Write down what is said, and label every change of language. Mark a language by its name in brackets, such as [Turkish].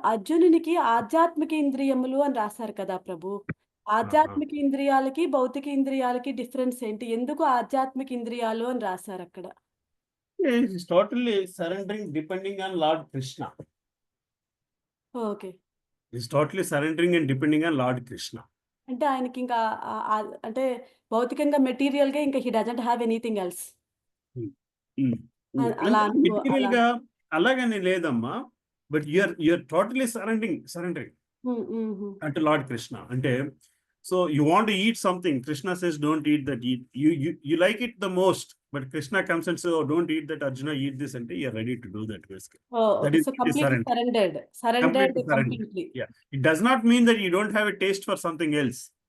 [Telugu] అర్జునునికి ఆధ్యాత్మిక ఇంద్రియములు అని రాశారు కదా ప్రభు. ఆధ్యాత్మిక ఇంద్రియాలకి, భౌతిక ఇంద్రియాలకి డిఫరెన్స్ ఏంటి? ఎందుకు ఆధ్యాత్మిక ఇంద్రియాలు అని రాశారు అక్కడ? [English] It's totally surrendering, depending on Lord Krishna. [Telugu] Okay. [English] It's totally surrendering and depending on Lord Krishna. [Telugu] అంటే ఆయనకి ఇంకా అంటే భౌతికంగా మెటీరియల్‌గా ఇంకా [English] He doesn't have anything else. [Telugu] అలా అంటే మెటీరియల్ గా అలాగని లేదమ్మా, [English] but you're totally surrendering [Telugu] అంటే లార్డ్ కృష్ణ. [English] అంటే so you want to eat something, Krishna says don't eat that, you like it the most, but Krishna comes and so don't eat that, Arjuna eat this అంటే you're ready to do that basically. That is completely surrendered completely. Yeah, it does not mean that you don't have a taste for something else.